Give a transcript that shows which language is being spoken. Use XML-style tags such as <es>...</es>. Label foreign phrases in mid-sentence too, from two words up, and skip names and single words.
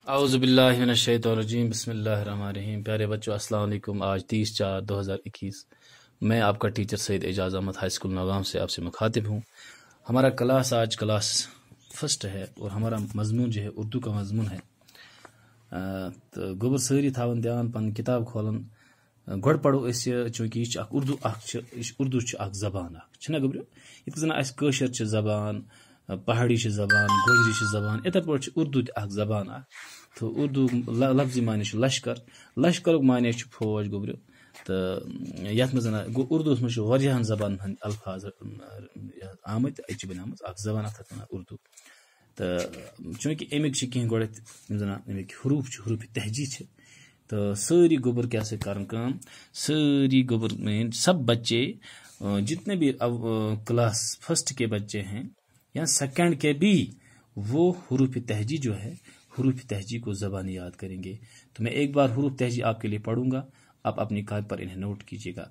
<ar>اعوذ باللہ من الشیطان الرجیم بسم اللہ الرحمن الرحیم.</ar> <ur>پیارے بچوں</ur> <ar>السلام علیکم.</ar> <ur>آج 30/4/2021 میں آپ کا ٹیچر سید اعجاز احمد ہائی اسکول نوگام سے آپ سے مخاطب ہوں. ہمارا کلاس آج</ur> <en>class first</en> <ur>ہے اور ہمارا مضمون جو ہے اردو کا مضمون ہے.</ur> <ks>تو گوبر ساری تھاون دھیان پن کتاب کھولن گۄڈٕ پرو أسۍ چوٗنٛکہِ یہِ چھِ اکھ اردو چھُ اکھ زبان اکھ چھُنہ گوٚبرِو. یِتھ کٔنۍ زن اَسہِ کٲشِر چھِ زبان، پہاڑی چھِ زبان، گوجری چھِ زبان، یِتھے پٲٹھۍ چھِ اردو تہِ اکھ زبان اکھ. تو اردو لفظی معنی چھُ لشکر، لشکرُک معنی چھُ فوج گوٚبرِو. تہٕ یتھ منٛز گوٚو اردوٗہس منٛز چھُ واریاہن زبانن ہٕنٛدۍ الفاظ آمٕتۍ، اَتہِ چھِ بنیمٕژ اکھ زبان اتھ وَنان اردو. تہٕ چوٗنٛکہِ امیِکۍ چھِ کینٛہہ گۄڈٕنیتھ یِم زن امیِکۍ حروٗف چھِ، حروٗفِ تہجی چھِ. تو سٲری گوبر کیا سے کرن کام، سٲری گوبر</ks> <ur>میں سب بچے جتنے بھی</ur> <en>class first</en> <ur>کے بچے ہیں یا سیکنڈ کے بھی، وہ حروف تہجی جو ہے، حروف تہجی کو زبانی یاد کریں گے. تو میں ایک بار حروف تہجی آپ کے لیے پڑھوں گا، آپ اپنی کاپی پر انہیں نوٹ کیجیے گا.</ur>